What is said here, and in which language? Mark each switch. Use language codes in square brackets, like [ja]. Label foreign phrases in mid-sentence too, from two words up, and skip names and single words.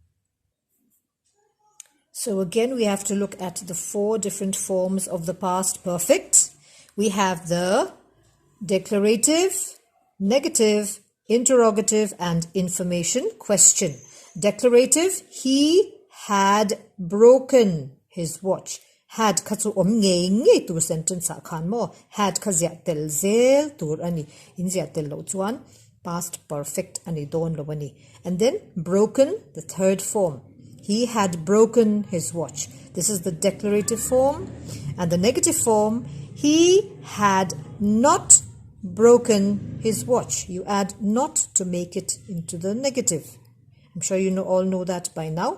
[en] So again, we have to look at the four different forms of the past perfect. We have the declarative, negative, interrogative, and information question. Declarative, he had broken his watch. [lus] Had katsu nge tur sentence sa khan mo. Had kazia tel zel tur ani. Inzia tel lo chuan. Past perfect ani don lo ani. [en] And then broken, the third form. He had broken his watch. This is the declarative form. And the negative form, he had not broken his watch. You add not to make it into the negative. I'm sure you all know that by now.